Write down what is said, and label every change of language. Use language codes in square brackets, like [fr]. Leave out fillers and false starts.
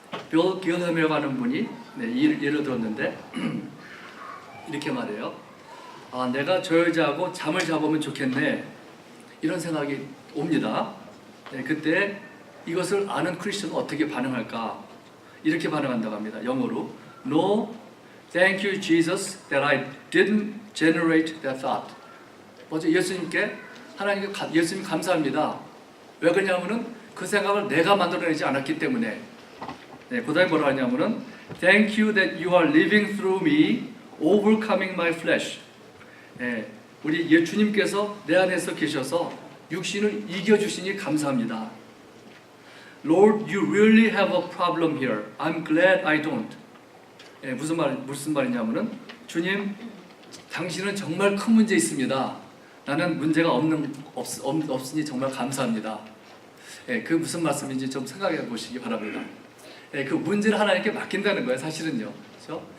[ko] 빌 기어햄이라고 하는 분이 예를 들었는데 이렇게 말해요. 내가 저 여자하고 잠을 잡으면 좋겠네. 이런 생각이 옵니다. 네, 그때 이것을 아는 크리스천은 어떻게 반응할까? 이렇게 반응한다고 합니다. 영어로 [en] No, thank you Jesus that I didn't generate that thought. [ko] 먼저 예수님께 예수님 감사합니다. 왜 그러냐면은 그 생각을 내가 만들어내지 않았기 때문에. 네, 그 다음에 뭐라 하냐면은 [en] Thank you that you are living through me, overcoming my flesh. [ko] 네, 우리 주님께서 내 안에서 계셔서 육신을 이겨주시니 감사합니다. [en] Lord, you really have a problem here. I'm glad I don't. [ko] 예, 무슨 말이냐면은 주님, 당신은 정말 큰 문제 있습니다. 나는 문제가 없으니 정말 감사합니다. 예, 그 무슨 말씀인지 좀 생각해 보시기 바랍니다. 예, 그 문제를 하나님께 맡긴다는 거예요, 사실은요. 그렇죠?